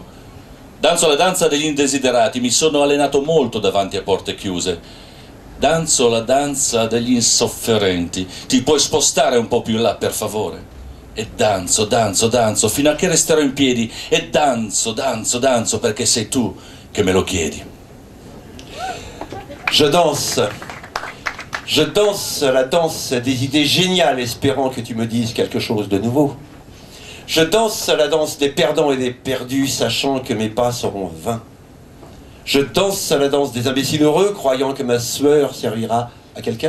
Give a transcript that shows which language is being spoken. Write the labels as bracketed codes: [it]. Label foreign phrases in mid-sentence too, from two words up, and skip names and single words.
[it] Danzo la danza degli indesiderati, mi sono allenato molto davanti a porte chiuse. Danzo la danza degli insofferenti, ti puoi spostare un po' più in là per favore? E danzo, danzo, danzo, fino a che resterò in piedi. E danzo, danzo, danzo, perché sei tu che me lo chiedi. [fr] Je danse la danse des idées géniales, espérant que tu me dises quelque chose de nouveau. Je danse la danse des perdants et des perdus, sachant que mes pas seront vains. Je danse la danse des imbéciles heureux, croyant que ma sueur servira à quelqu'un.